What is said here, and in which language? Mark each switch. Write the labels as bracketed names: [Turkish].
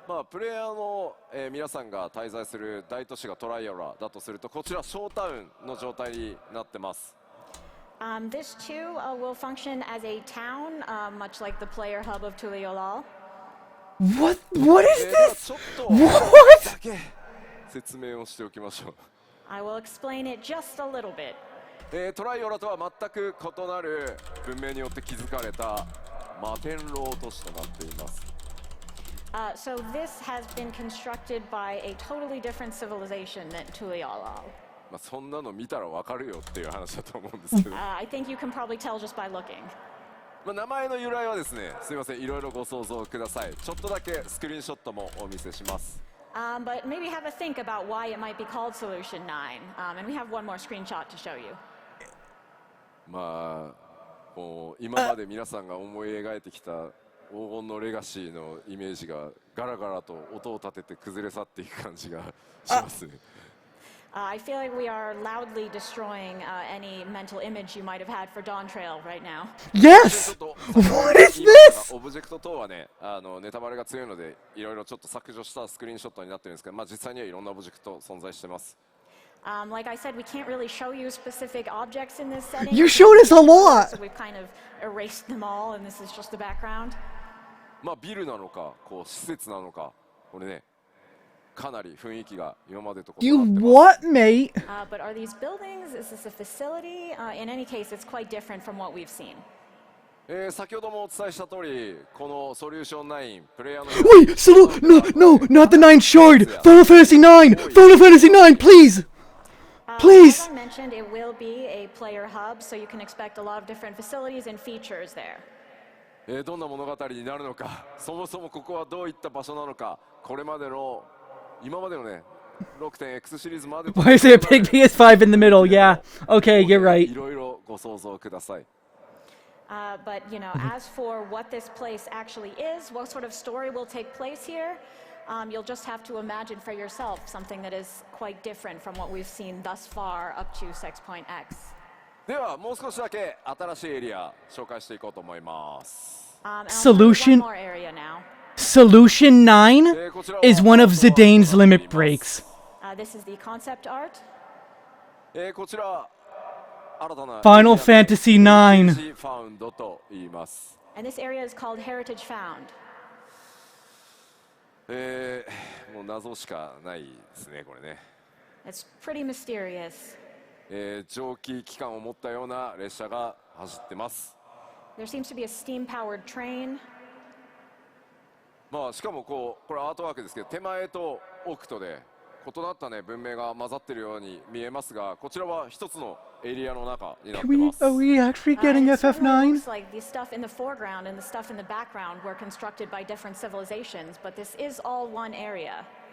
[Japanese] プレイヤーの、皆さんが滞在する大都市がトライアラだとすると、こちらショータウンの状態になってます。 [English] This too will function as a town, much like the player hub of Tuliolal. What is this? [Japanese] だけ説明をしておきましょう。 [English] I will explain it just a little bit. [Japanese] トライオラとは全く異なる文明によって築かれた摩天楼都市となっています。 [English] So this has been constructed by a totally different civilization than Tuliolal. [Japanese] そんなの見たらわかるよっていう話だと思うんですけど。 [English] I think you can probably tell just by looking. [Japanese] 名前の由来はですね、すみません、いろいろご想像ください。ちょっとだけスクリーンショットもお見せします。 [English] But maybe have a think about why it might be called Solution 9. And we have one more screenshot to show you. [Japanese] もう今まで皆さんが思い描いてきた黄金のレガシーのイメージがガラガラと音を立てて崩れ去っていく感じがしますね。 [English] I feel like we are loudly destroying any mental image you might have had for Dawn Trail right now. Yes! What is this? [Japanese] オブジェクト等はね、ネタバレが強いので、いろいろちょっと削除したスクリーンショットになってるんですけど、実際にはいろんなオブジェクト存在してます。 [English] Like I said, we can't really show you specific objects in this setting. You showed us a lot! So we've kind of erased them all, and this is just the background. [Japanese] ビルなのか、施設なのか、これね。かなり雰囲気が今までと異なってます。 [English] You what, mate? But are these buildings? Is this a facility? In any case, it's quite different from what we've seen. [Japanese] 先ほどもお伝えした通り、このソリューション9プレイヤーの [English] Wait, no, not the 9 shard. Final Fantasy 9. Final Fantasy 9, please. Please. As I mentioned, it will be a player hub, so you can expect a lot of different facilities and features there. [Japanese] どんな物語になるのか、そもそもここはどういった場所なのか、これまでの今までのね、6.X シリーズまで。 [English] Why is there a big PS5 in the middle? Yeah. Okay, you're right. [Japanese] いろいろご想像ください。 [English] But you know, as for what this place actually is, what sort of story will take place here, you'll just have to imagine for yourself something that is quite different from what we've seen thus far up to 6.x. [Japanese] ではもう少しだけ新しいエリア紹介していこうと思います。 [English] Solution. One more area now. Solution 9 is one of Zidane's limit breaks. This is the concept art. [Japanese] こちら新たな [English] Final Fantasy 9. [Japanese] Found と言います。 [English] And this area is called Heritage Found. [Japanese] もう謎しかないですね、これね。 [English] It's pretty mysterious. [Japanese] 蒸気機関を持ったような列車が走ってます。 [English] There seems to be a steam-powered train. [Japanese] まあしかもこれアートワークですけど、手前と奥とで異なったね文明が混ざってるように見えますが、こちらは一つのエリアの中になってます。 [English] Are we actually getting It certainly FF9? looks like the stuff in the foreground and the stuff in the background were constructed by different civilizations, but this is all one area.